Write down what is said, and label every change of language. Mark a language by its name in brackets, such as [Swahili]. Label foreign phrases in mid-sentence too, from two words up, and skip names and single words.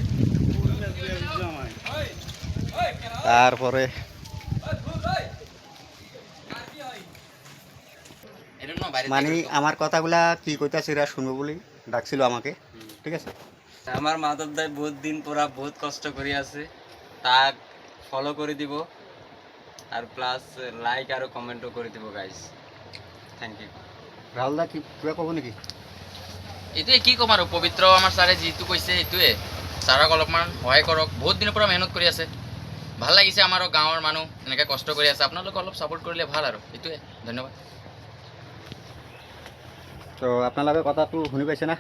[Bangla] তারপরে আমার কথাগুলা কি কইতাছে এরা শুনবো বলে ডাকছিল আমাকে, ঠিক আছে। আমার মাধব দাই বহুত দিন পরা বহুত কষ্ট করে আছে, তাক ফলো করে দিব আর প্লাস লাইক আর কমেন্টও করে দিব গাইস। [English] Thank you. [Assamese] রাহুল দা কি পুরা কব নেকি? এইটোৱে কি ক'ম আৰু পবিত্ৰ আমাৰ ছাৰে যিটো কৈছে সেইটোৱে। ছাৰক অলপমান সহায় কৰক, বহুত দিনৰ পৰা মেহনত কৰি আছে, ভাল লাগিছে। আমাৰো গাঁৱৰ মানুহ এনেকৈ কষ্ট কৰি আছে, আপোনালোকে অলপ ছাপোৰ্ট কৰিলে ভাল আৰু এইটোৱে। ধন্যবাদ। তো আপোনালোকে কথাটো শুনি পাইছে না?